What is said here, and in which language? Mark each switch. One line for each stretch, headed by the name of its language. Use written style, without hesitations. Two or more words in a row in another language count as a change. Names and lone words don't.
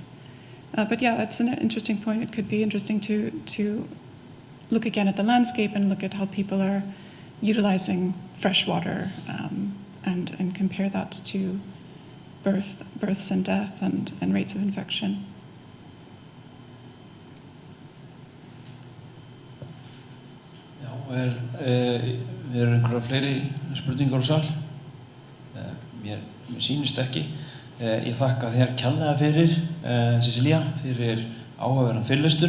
English: But yeah, that's an interesting point. It could be interesting to look again at the landscape and look at how people are utilizing fresh water and compare that to births and death and rates of infection.
Icelandic: Já, einhverja fleiri spurningar á sal? Mér sýnist ekki. Ég þakka þér kærlega fyrir, Cecilia, fyrir áhugaverðan fyrirlestur.